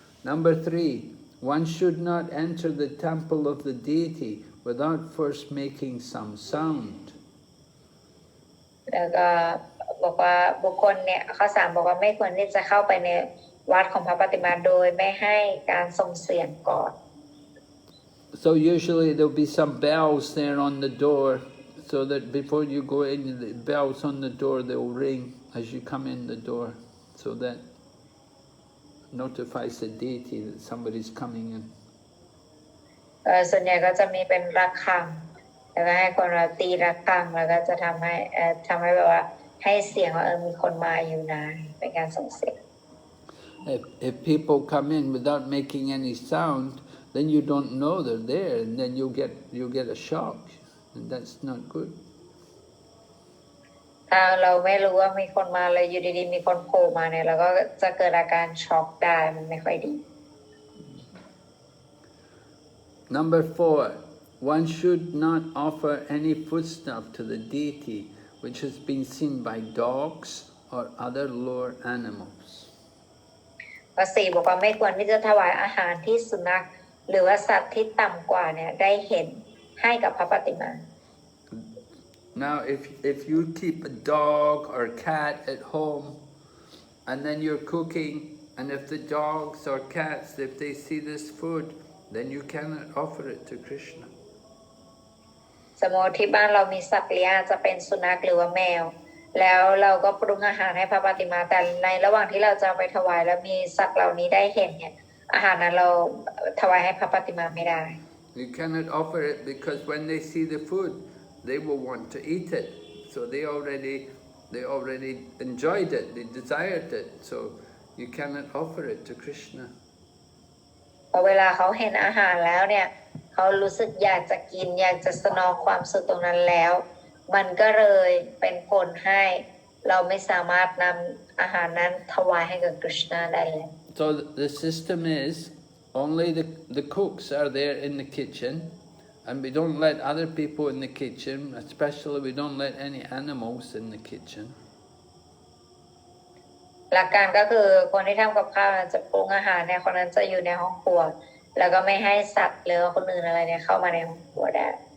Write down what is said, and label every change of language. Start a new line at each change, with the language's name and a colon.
English: Number 3, one should not enter the temple of the deity without first making some sound.
Thai: แล้วก็บอกว่าบุคคลเนี่ยข้อ3บอกว่าไม่ควรที่จะเข้าไปในวัดของพระปฏิมาโดยไม่ให้การส่งเสียงก่อน
English: So usually there'll be some bells there on the door, so that before you go in, the bells on the door, they'll ring as you come in the door, so that notifies the deity that somebody's coming in.
Thai: ส่วนใหญ่ก็จะมีเป็นระฆังแล้วก็ให้คนเราตีระฆังแล้วก็จะทำให้แบบว่าให้เสียงว่ามีคนมาอยู่นะเป็นการส่งเสียง
English: If people come in without making any sound, then you don't know they're there, and then you'll get a shock, and that's not good.
Thai: ถ้าเราไม่รู้ว่ามีคนมาเลยอยู่ดีๆมีคนโผล่มาเนี่ยเราก็จะเกิดอาการช็อกได้มันไม่ค่อยดี
English: Number 4, one should not offer any foodstuff to the deity which has been seen by dogs or other lower animals.
Thai: ข้อ4บอกว่าไม่ควรที่จะถวายอาหารที่สุนัขหรือว่าสัตว์ที่ต่ำกว่าเนี่ยได้เห็นให้กับพระปฏิมา
English: Now if you keep a dog or cat at home and then you're cooking and if the dogs or cats if they see this food then you cannot offer it to Krishna.
Thai: สมมติที่บ้านเรามีสัตว์เลี้ยงจะเป็นสุนัขหรือว่าแมวแล้วเราก็ปรุงอาหารให้พระปฏิมาแต่ในระหว่างที่เราจะไปถวายแล้วมีสัตว์เหล่านี้ได้เห็นเนี่ยอาหารนั้นเราถวายให้พระปฏิมาไม่ได้
English: You cannot offer it because when they see the food they will want to eat it so they already enjoyed it they desired it so you cannot offer it to Krishna.
Thai: พอเวลาเขาเห็นอาหารแล้วเนี่ยเขารู้สึกอยากจะกินอยากจะสนองความสุขตรงนั้นแล้วมันก็เลยเป็นผลให้เราไม่สามารถนำอาหารนั้นถวายให้กับกฤษณะได้เลย
English: So the system is only the cooks are there in the kitchen and we don't let other people in the kitchen, especially we don't let any animals in the kitchen.
Thai: หลักการก็คือคนที่ทำกับข้าวจะปรุงอาหารเนี่ยคนนั้นจะอยู่ในห้องครัวแล้วก็ไม่ให้สัตว์หรือคนอื่นอะไรเนี่ยเข้ามาในห้องครัวได้